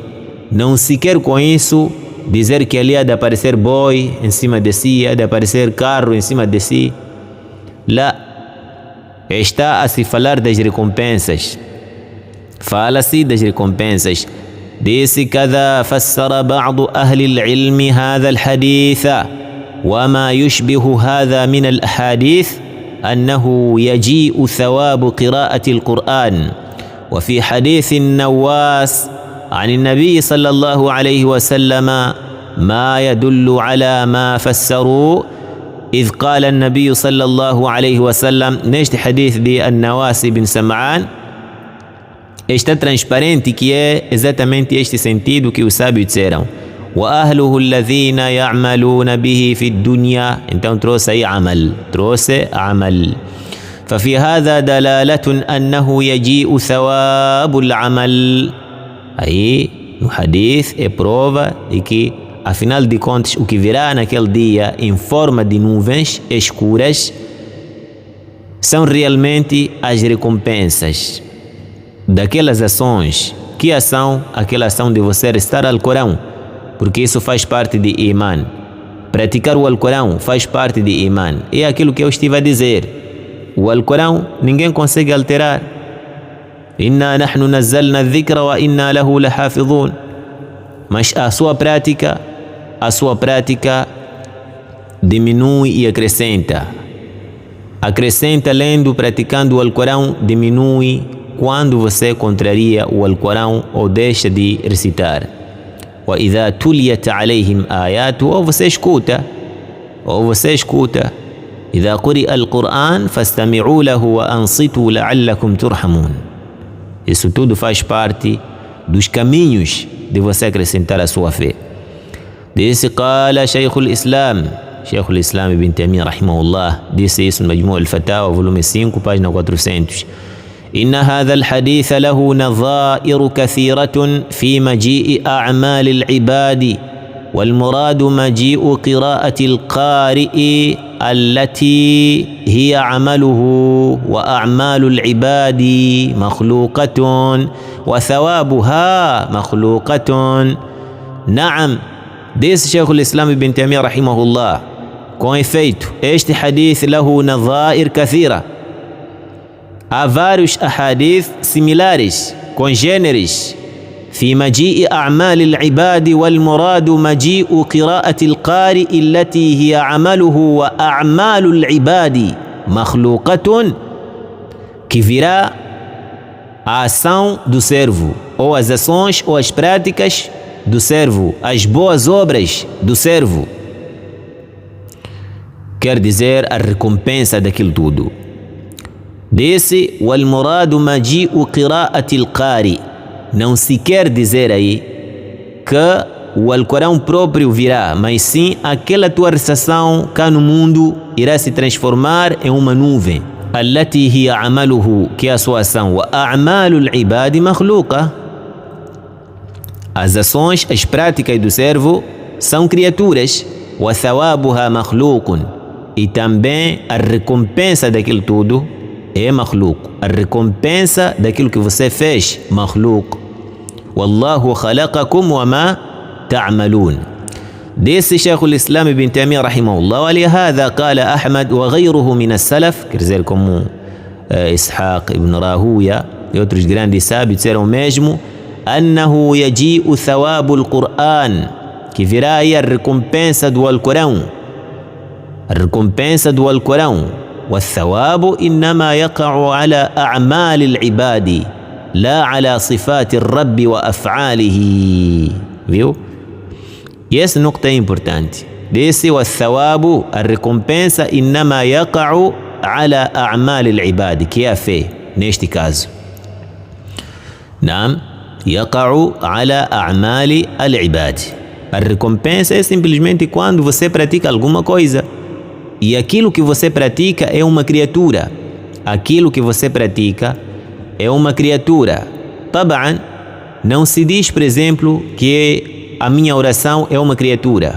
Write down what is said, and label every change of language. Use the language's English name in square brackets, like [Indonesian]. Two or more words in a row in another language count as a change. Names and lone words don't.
[Portuguese] Não se quer com isso dizer que ali há de aparecer boi em cima de si, há de aparecer carro em cima de si. Lá está a se falar das recompensas. Fala-se das recompensas. Disse: [Arabic] "كذا فسر بعض أهل العلم هذا الحديث وما يشبه هذا من الأحاديث أنه يجيء ثواب قراءة القرآن وفي حديث النواس عن النبي صلى الله عليه وسلم ما يدل على ما فسروا إذ قال النبي صلى الله عليه وسلم". [Portuguese] Neste hadith de An-Nawas ibn Sam'an está transparente que é exatamente este sentido que os sábios disseram: [Arabic] وَأَهْلُهُ الَّذِينَ يَعْمَلُونَ بِهِ فِي الدُّنْيا. [Portuguese] Então trouxe aí amal, trouxe amal. [Arabic] ففي هذا دلالة أنه يجيء ثواب العمل. [Portuguese] Aí no hadith é prova de que, afinal de contas, o que virá naquele dia em forma de nuvens escuras são realmente as recompensas daquelas ações. Que ação? Aquela ação de você recitar o Alcorão, porque isso faz parte de Iman. Praticar o Alcorão faz parte de Iman. É aquilo que eu estive a dizer. O Alcorão ninguém consegue alterar. [Arabic] إنا نحن نزلنا الذكر وإنا له لحافظون. [Portuguese] Mas a sua prática diminui e acrescenta. Acrescenta lendo, praticando o Alcorão, diminui quando você contraria o Alcorão ou deixa de recitar. [Arabic] وإذا تليت عليهم آياته, [Portuguese] ou você escuta. [Arabic] إذا قرئ القرآن فاستمعوا له وأنصتوا لعلكم ترحمون. [Portuguese] Isso tudo faz parte dos caminhos de você acrescentar a sua fé. Disse: [Arabic] "قال شيخ الإسلام ابن تيمية رحمه الله", [Portuguese] disse isso no Majmu' al-Fatawa, volume 5, página 400. [Arabic] "إن هذا الحديث له نظائر كثيرة في مجيء أعمال العباد والمراد مجيء قراءة القارئ التي هي عمله وأعمال العباد مخلوقة وثوابها مخلوقة". [Portuguese] نعم، disse Shaykh al-Islam Ibn Taymiyyah rahimahullah, com efeito, este hadith [Arabic] له نظائر كثيرة. [Portuguese] Há vários ahadith similares, congêneres. [Arabic] في مجيء أعمال العباد والمراد مجيء قراءة القارئ التي هي عمله وأعمال العباد مخلوقة, [Portuguese] que virá a ação do servo, ou as ações ou as práticas do servo, as boas obras do servo. Quer dizer a recompensa daquilo tudo. Disse: [Arabic] وَالْمُرَادُ مَجِيءُ قِرَاءَةِ الْقَارِ. [Portuguese] Não se quer dizer aí que o Alcorão próprio virá, mas sim aquela tua recitação cá no mundo irá se transformar em uma nuvem. [Arabic] التي هي عمله, [Portuguese] que é a sua ação. [Arabic] وأعمال العباد مخلوقة. [Portuguese] As ações, as práticas do servo são criaturas. [Arabic] وثوابها مخلوق. [Portuguese] E também a recompensa daquilo tudo é makhluq. A recompensa daquilo que você fez, makhluq. [Arabic] والله خلقكم وما تعملون. [Portuguese] Disse Sheikh al-Islam ibn Taymiyyah rahimahullah, [Arabic] ولهذا قال أحمد وغيره من السلف, [Portuguese] quer dizer como Ishaq ibn Rahuya e outros grandes sábios disseram mesmo, [Arabic] أنه يجيء ثواب القرآن, [Portuguese] que virá aí a recompensa do Alcorão, a recompensa do Alcorão. [Arabic] والثواب إنما يقع على أعمال العباد لا على صفات الرب وأفعاله. [Portuguese] Viu? E essa nota é importante. Desse والثواب, a recompensa, [Arabic] إنما يقع على أعمال العباد, [Portuguese] que é a fé neste caso. [Arabic] نعم, يقع على أعمال العباد. [Portuguese] A recompensa é simplesmente quando você pratica alguma coisa. E aquilo que você pratica é uma criatura. Aquilo que você pratica é uma criatura. Taban, não se diz, por exemplo, que a minha oração é uma criatura.